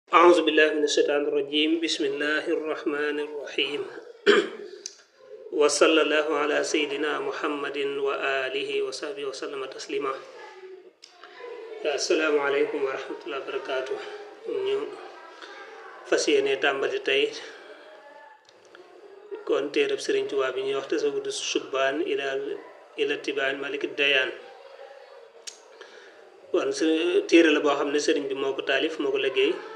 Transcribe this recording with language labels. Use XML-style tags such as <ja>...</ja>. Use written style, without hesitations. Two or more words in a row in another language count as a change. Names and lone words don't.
<ar>أعوذ بالله من الشيطان الرجيم بسم الله الرحمن الرحيم وصلى الله على سيدنا محمد وآله وصحبه وسلم تسليما السلام عليكم ورحمة الله وبركاته</ar> <wo>ñu fasiyene tambali tay kon téereb Serigne Touba bi ñuy wax tasawudu subban ila tibaan malik dayan kon téere la boo xam ne Serigne bi moo ko taalif moo ko liggéey</wo>